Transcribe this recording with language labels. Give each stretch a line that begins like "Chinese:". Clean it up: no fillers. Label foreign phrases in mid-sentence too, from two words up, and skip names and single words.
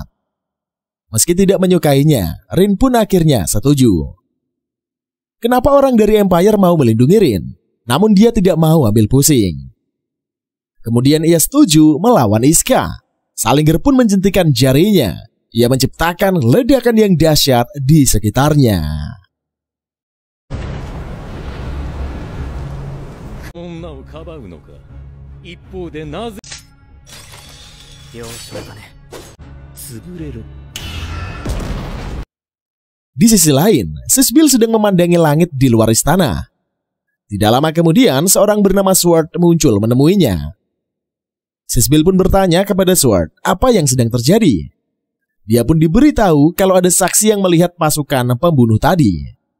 Indonesian: Meski tidak menyukainya, Rin pun akhirnya setuju. Kenapa orang dari Empire mau melindungi Rin? Namun dia tidak mau ambil pusing. Kemudian ia setuju melawan Iska. Salinger pun menjentikan jarinya. ia menciptakan ledakan yang dahsyat di sekitarnya.
Japanese: 女をかばうのか。一方でなぜ了承だね。潰れろ。
Indonesian: Di sisi lain, Sisbil sedang memandangi langit di luar istana. Tidak lama kemudian, seorang bernama Sword muncul menemuinya. Sisbil pun bertanya kepada Sword apa yang sedang terjadi. Dia pun diberitahu kalau ada saksi yang melihat pasukan pembunuh tadi.